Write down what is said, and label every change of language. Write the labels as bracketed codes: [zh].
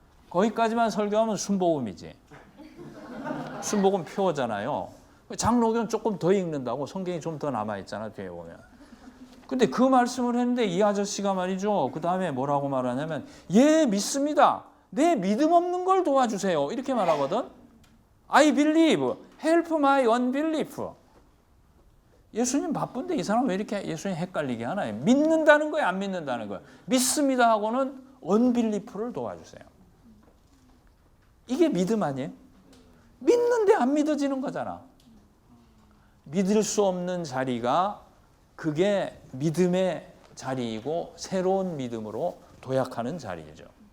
[ko] 거기까지만 설교하면 순복음이지. 순복음 표어잖아요. 장로교는 조금 더 읽는다고, 성경이 좀 더 남아있잖아, 뒤에 보면. 근데 그 말씀을 했는데 이 아저씨가 말이죠, 그 다음에 뭐라고 말하냐면, 예, 믿습니다. 내 믿음 없는 걸 도와주세요, 이렇게 말하거든. [en] I believe, help my unbelief. [ko] 예수님 바쁜데 이 사람 왜 이렇게 예수님 헷갈리게 하나요? 믿는다는 거예요, 안 믿는다는 거예요? 믿습니다 하고는 unbelief를 도와주세요. 이게 믿음 아니에요? 믿는데 안 믿어지는 거잖아. 믿을 수 없는 자리가 그게 믿음의 자리이고 새로운 믿음으로 도약하는 자리죠.